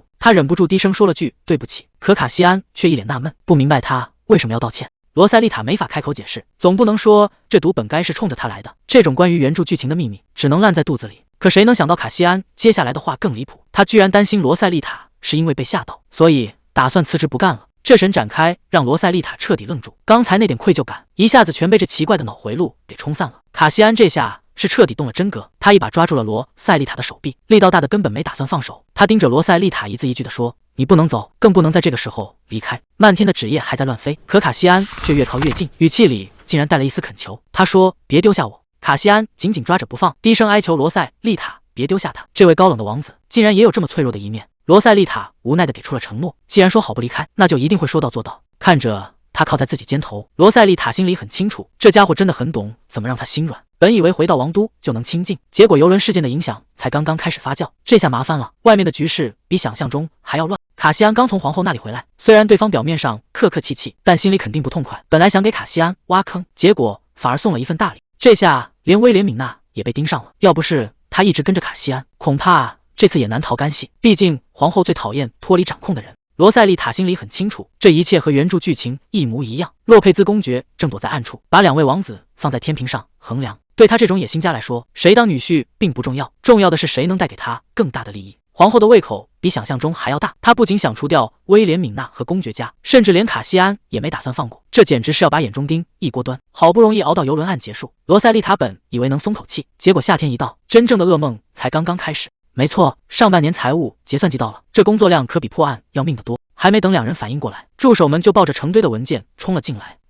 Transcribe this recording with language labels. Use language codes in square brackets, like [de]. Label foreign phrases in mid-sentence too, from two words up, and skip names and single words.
[zh] 他忍不住低聲說了句對不起，可卡西安卻一臉納悶，不明白他為什麼要道歉。羅塞麗塔沒法開口解釋，總不能說這毒本該是衝着他來的。這種關於原著劇情的秘密只能爛在肚子裡。可誰能想到卡西安接下來的話更離譜，他居然擔心羅塞麗塔是因為被嚇到，所以打算辭職不幹了。這神展開讓羅塞麗塔徹底愣住，剛才那點愧疚感一下子全被這奇怪的腦回路給沖散了。卡西安這下是徹底動了真格，他一把抓住了羅塞麗塔的手臂，力道大的根本沒打算放手。他盯着羅塞麗塔一字一句地說：“你不能走，更不能在這個時候離開。” 漫天的紙頁還在亂飛，可卡西安卻越靠越近，語氣裡竟然帶了一絲懇求。他說：“別丟下我。” 卡西安緊緊抓着不放，低聲哀求羅塞麗塔別丟下他。這位高冷的王子竟然也有這麼脆弱的一面。羅塞麗塔無奈地給出了承諾，既然說好不離開，那就一定會說到做到。看着他靠在自己肩頭，羅塞麗塔心裡很清楚，這家伙真的很懂怎麼讓他心軟。本以為回到王都就能清靜，結果遊輪事件的影響才剛剛開始發酵，這下麻煩了，外面的局勢比想象中還要亂。卡西安剛從皇後那裡回來，雖然對方表面上客客氣氣，但心裡肯定不痛快。本來想給卡西安挖坑，結果反而送了一份大禮，這下連威廉·敏娜也被盯上了。要不是他一直跟着卡西安，恐怕這次也難逃干系，畢竟皇後最討厭脫離掌控的人。羅塞麗塔心裡很清楚，這一切和原著劇情一模一樣。洛佩茲公爵正躲在暗處，把2位王子放在天平上衡量。對他這種野心家來說，誰當女婿並不重要，重要的是誰能帶給他更大的利益。皇後的胃口比想象中還要大，她不僅想除掉威廉、敏娜和公爵家，甚至連卡西安也沒打算放過。這簡直是要把眼中釘一鍋端。好不容易熬到遊輪案結束，羅塞麗塔本以為能鬆口氣，結果夏天一到，真正的噩夢才剛剛開始。沒錯，上半年財務結算季到了，這工作量可比破案要命得多。還沒等2人反應過來，助手們就抱着成堆的文件衝了進來。